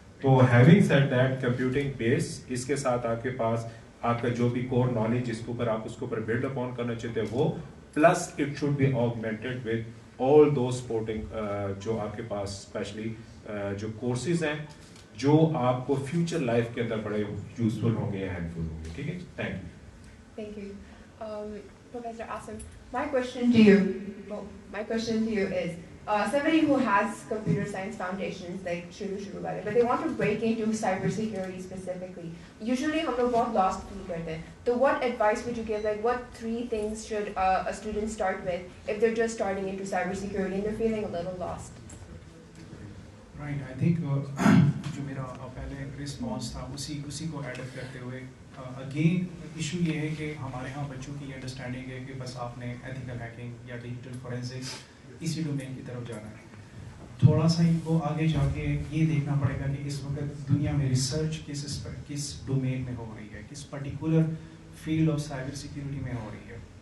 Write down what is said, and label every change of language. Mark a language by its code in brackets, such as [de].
[en] تو having said that, [ur] computing بیس, اس کے ساتھ آپ کے پاس آپ کا جو بھی کور نالج جس کے اوپر آپ اس کے اوپر بلڈ اپون کرنا چاہتے ہیں وہ, [en] plus it should be augmented with all those supporting [ur] جو آپ کے پاس اسپیشلی جو کورسز ہیں جو آپ کو فیوچر لائف کے اندر بڑے یوزفل ہوں گے, ہیلپ فل ہوں گے. ٹھیک ہے, thank you. [en] Professor Asim, my question to you is, somebody who has computer science foundations like [ur] shuru wale, [en] but they want to break into cybersecurity specifically. Usually [ur] hum log bahut [en] lost feel [ur] karte hain. [en] So what advice would you give? Like what 3 things should a student start with if they're just starting into cybersecurity and they're feeling a little lost? Right, I think [ur] جو میرا پہلے response تھا اسی کو add up کرتے ہوئے, again issue یہ ہے کہ ہمارے ہاں بچوں کی یہ انڈرسٹینڈنگ ہے کہ بس آپ نے ایتھیکل ہیکنگ یا ڈیجیٹل فورینسکس اسی ڈومین کی طرف جانا ہے. تھوڑا سا ان کو آگے جا کے یہ دیکھنا پڑے گا کہ اس وقت دنیا میں ریسرچ کس ڈومین میں ہو رہی ہے, کس particular field of cyber security میں ہو رہی ہے.